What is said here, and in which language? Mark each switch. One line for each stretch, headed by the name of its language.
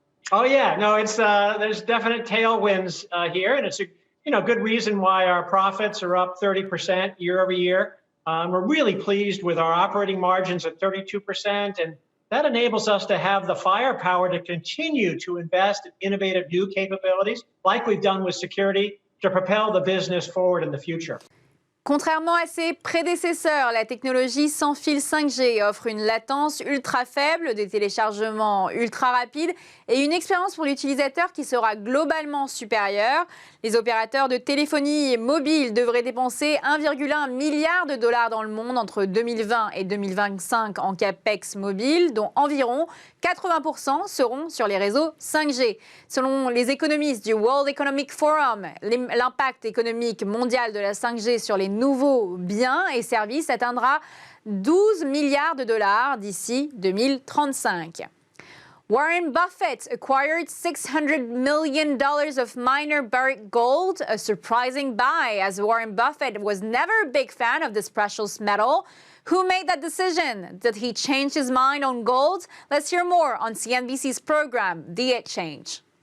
English: Oh yeah, no, it's there's definite tailwinds here, and it's a good reason why our profits are up 30% year over year. We're really pleased with our operating margins at 32%, and that enables us to have the firepower to continue to invest in innovative new capabilities, like we've done with security, to propel the business forward in the future.
French: Contrairement à ses prédécesseurs, la technologie sans fil 5G offre une latence ultra faible, des téléchargements ultra rapides et une expérience pour l'utilisateur qui sera globalement supérieure. Les opérateurs de téléphonie mobile devraient dépenser 1,1 milliard de dollars dans le monde entre 2020 et 2025 en capex mobile, dont environ 80% seront sur les réseaux 5G. Selon les économistes du World Economic Forum, l'impact économique mondial de la 5G sur les nouveaux biens et services atteindra 12 milliards de dollars d'ici 2035.
English: Warren Buffett acquired $600 million of minor buried gold, a surprising buy, as Warren Buffett was never a big fan of this precious metal. Who made that decision? Did he change his mind on gold? Let's hear more on CNBC's program, The Exchange.